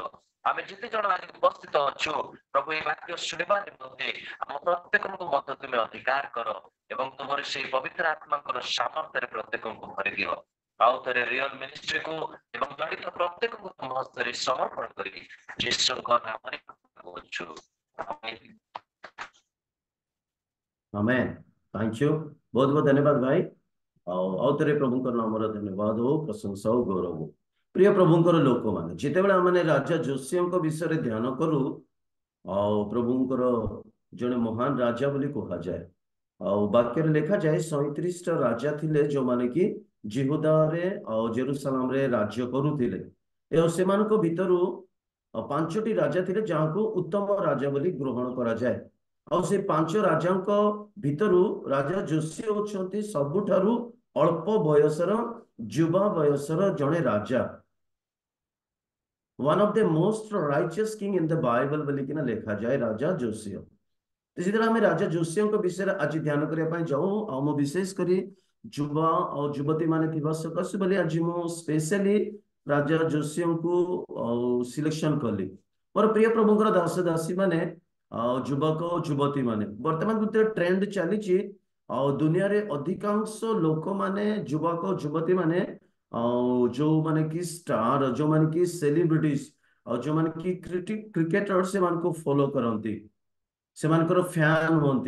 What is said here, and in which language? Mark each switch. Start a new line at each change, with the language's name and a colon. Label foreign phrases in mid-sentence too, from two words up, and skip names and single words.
Odia: ଆମେ ଯେତେ ଜଣ ଆଜି ଉପସ୍ଥିତ ଅଛୁ ପ୍ରଭୁ ଏ ବାକ୍ୟ ଶୁଣିବା ନିମନ୍ତେ ଆମ ପ୍ରତ୍ୟେକଙ୍କୁ ମଧ୍ୟ ତୁମେ ଅଧିକାର କର ଏବଂ ତୁମର ସେଇ ପବିତ୍ର ଆତ୍ମାଙ୍କର ସାମର୍ଥ୍ୟରେ ପ୍ରତ୍ୟେକଙ୍କୁ ଭରି ଦିଅ। ଆଉ ଥରେ ରିଅଲ ମିନିଷ୍ଟ୍ରିକୁ ଏବଂ ଜଡ଼ିତ ପ୍ରତ୍ୟେକଙ୍କୁ ତୁମ ହସ୍ତରେ ସମର୍ପଣ କରି ଯୀଶୁଙ୍କ ନାମରେ କହୁଛୁ।
English: Amen. Thank you.
Hindi: बहुत बहुत धन्यवाद भाई।
Odia: ଆଉ ଥରେ ପ୍ରଭୁଙ୍କର ନାମର ଧନ୍ୟବାଦ ହଉ, ପ୍ରଶଂସା ହଉ, ଗୌରବ ହଉ। ପ୍ରିୟ ପ୍ରଭୁଙ୍କର ଲୋକମାନେ ଯେତେବେଳେ ଆମେ ରାଜା ଯୋଶୀଙ୍କ ବିଷୟରେ ଧ୍ୟାନ କରୁ ଆଉ ପ୍ରଭୁଙ୍କର ଜଣେ ମହାନ ରାଜା ବୋଲି କୁହାଯାଏ। ଆଉ ବାକ୍ୟରେ ଲେଖାଯାଏ 37ଟା ରାଜା ଥିଲେ ଯୋଉମାନେ କି ଜିହୁଦାରେ ଆଉ ଜେରୁସାଲାମରେ ରାଜ୍ୟ କରୁଥିଲେ। ଏବଂ ସେମାନଙ୍କ ଭିତରୁ 5ଟି ରାଜା ଥିଲେ ଯାହାକୁ ଉତ୍ତମ ରାଜା ବୋଲି ଗ୍ରହଣ କରାଯାଏ। ଆଉ ସେ 5 ରାଜାଙ୍କ ଭିତରୁ ରାଜା ଯୋଶୀ ହେଉଛନ୍ତି ସବୁଠାରୁ ଅଳ୍ପ ବୟସର ଯୁବା ବୟସର ଜଣେ ରାଜା।
English: one of the most righteous king in the Bible
Odia: ବୋଲିକିନା ଲେଖାଯାଏ
English: ରାଜା ଯୋଶୀ।
Odia: ଯେତେବେଳେ ଆମେ ରାଜା ଯୋଶୀଙ୍କ ବିଷୟରେ ଆଜି ଧ୍ୟାନ କରିବା ପାଇଁ ଯାଉ ଆଉ ମୁଁ ବିଶେଷ କରି ଯୁବା ଆଉ ଯୁବତୀ ମାନେ ଥିବା ସକାଶେ ବୋଲି ଆଜି ମୁଁ ସ୍ପେଶାଲି ରାଜା ଯୋଶୀଙ୍କୁ ସିଲେକ୍ସନ କଲି। ମୋର ପ୍ରିୟ ପ୍ରଭୁଙ୍କର ଦାସ ଦାସୀ ମାନେ ଆଉ ଯୁବକ ଯୁବତୀ ମାନେ ବର୍ତ୍ତମାନ ଗୋଟେ ଟ୍ରେଣ୍ଡ ଚାଲିଛି ଆଉ ଦୁନିଆରେ ଅଧିକାଂଶ ଲୋକମାନେ ଯୁବକ ଯୁବତୀ ମାନେ ଯୋଉମାନେ କି ଷ୍ଟାର, ଯୋଉମାନେ କି ସେଲିବ୍ରିଟିଜ ଆଉ ଯୋଉମାନେ କି କ୍ରିକେଟର ସେମାନଙ୍କୁ ଫଲୋ କରନ୍ତି, ସେମାନଙ୍କର ଫ୍ୟାନ ହୁଅନ୍ତି।